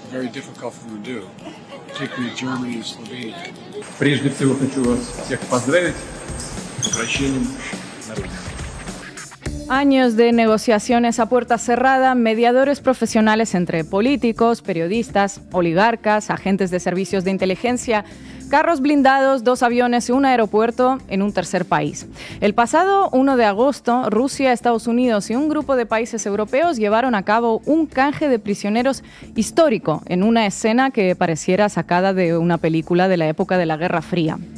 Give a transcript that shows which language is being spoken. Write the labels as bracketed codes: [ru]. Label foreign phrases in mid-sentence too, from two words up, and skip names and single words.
[en] difficult for them to do, particularly Germany and Slovenia. [ru] Прежде всего хочу вас всех поздравить с возвращением на родину. [es] Años de negociaciones a puerta cerrada, mediadores profesionales entre políticos, periodistas, oligarcas, agentes de servicios de inteligencia, carros blindados, 2 aviones y un aeropuerto en un tercer país. El pasado 1 de agosto, Rusia, Estados Unidos y un grupo de países europeos llevaron a cabo un canje de prisioneros histórico en una escena que pareciera sacada de una película de la época de la Guerra Fría.